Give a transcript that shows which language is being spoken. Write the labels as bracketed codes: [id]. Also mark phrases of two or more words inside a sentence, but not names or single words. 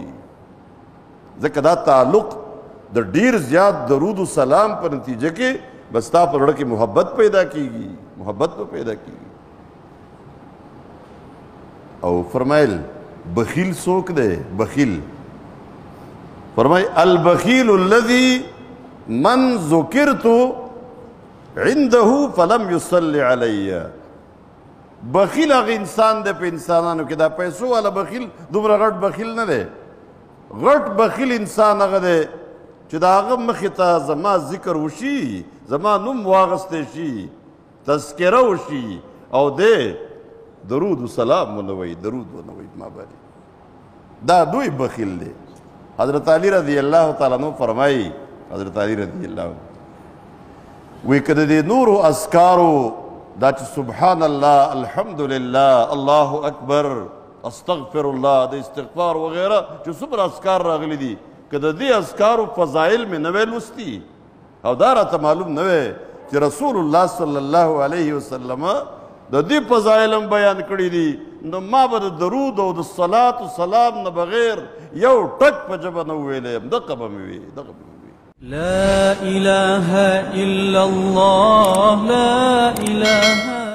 [ps] ځکه دا تعلق د ډیر زیات درود و سلام په نتیجه کې به ستا په زړه کې محبت پیدا کیږي، محبت به پیدا کیږي. او فرمایل بخیل څوک دی؟ بخیل فرمای [ar] البخیل الذي من ذکرت عنده فلم يصلي علی. [ps] بخیل هغه انسان دی په انسانانو کې، دا پیسو والا بخیل دومره غټ بخیل نه دی. غټ بخیل انسان هغه دی چې د هغه مخې ته زما ذکر وشي، زما نوم واغستی شي، تذکره وشي او دی درود و سلام ونه وایي، درود ونه وایي ما باندې، دا دوی بخیل دی. حضرت علی [ar] رضی اللہ تعالیٰ عنہ [ps] فرمائی، حضرت علی [ar] رضی اللہ عنہ [ps] وی که د دې نورو اذکارو دا چې [ar] سبحان الله، الحمدلله، الله اکبر، استغفر الله، [ps] د استغفار وغیره چې څومره اذکار راغلی دي، که د دې اذکارو فضایل مې نه وی لوستي او دا راته معلوم نه وی چې رسول الله [ar] صلی الله علیه وسلم [ps] د دې فضایل هم بیان کړي دي، نو ما به د درود او د صلات و سلام نه بغیر یو ټک په ژبه نه ویلی یم. دغه به مې وي، دغه به مې وي. [ar] لا إله إلا الله، لا إله